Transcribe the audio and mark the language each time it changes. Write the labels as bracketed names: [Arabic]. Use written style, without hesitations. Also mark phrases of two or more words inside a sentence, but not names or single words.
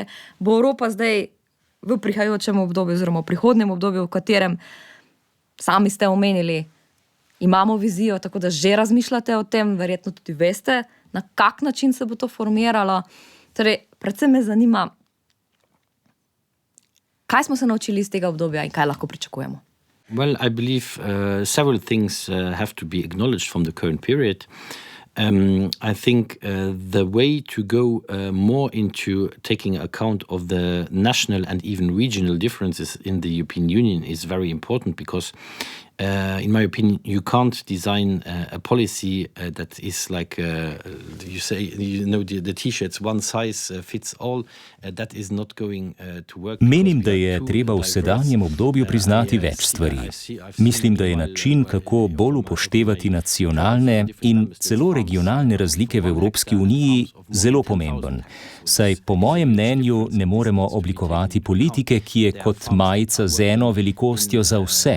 [Slovenian] Bo Evropa zdaj v prihajajočem obdobju oziroma v prihodnjem obdobju, v katerem sami ste omenili, imamo vizijo, tako da že razmišljate o tem, verjetno tudi veste, na kak način se bo to formiralo. Torej, predvsem me zanima, kaj smo se naučili iz tega obdobja in kaj lahko pričakujemo? [English] Well, I believe several things have to be acknowledged from the current period. I think the way to go more into taking account of the national and even regional differences in the European Union is very important because in my opinion, you can't design a policy that is like you say, the t-shirts, one size fits all. That is not going to work. [Slovenian] Menim, da je treba v sedanjem obdobju priznati več stvari. Mislim, da je način, kako bolj upoštevati nacionalne in celo regionalne razlike v Evropski uniji, zelo pomemben. Saj po mojem mnenju ne moremo oblikovati politike, ki je kot majica z eno velikostjo za vse.